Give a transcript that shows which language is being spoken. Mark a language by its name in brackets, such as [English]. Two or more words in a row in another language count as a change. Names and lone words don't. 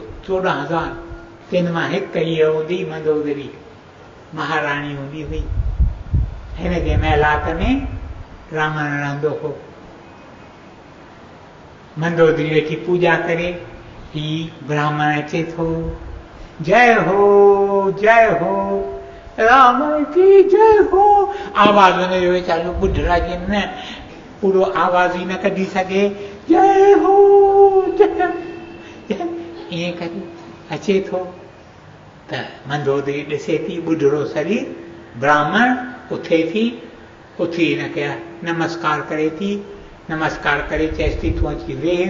[Sindhi] 14,000, तिन मां हिकु हीअ हूंदी मंदोदरी, महाराणी हूंदी हुई। हिन जे महिलात में रावण रहंदो हो। मंदोदरी वेठी पूॼा करे, ही ब्राह्मण अचे थो, [Hindi] जय हो रावण की जय हो। [Sindhi] आवाज़ हुनजो वीचारो ॿुढराजे न पूरो आवाज़ ई न कढी सघे, जय हो ईअं करे अचे थो त मंदोदरी ॾिसे थी ॿुढड़ो शरीर, ब्राह्मण उथे थी, उथी हिनखे नमस्कार करे थी, नमस्कार करे चएसि थी तूं अची वेह।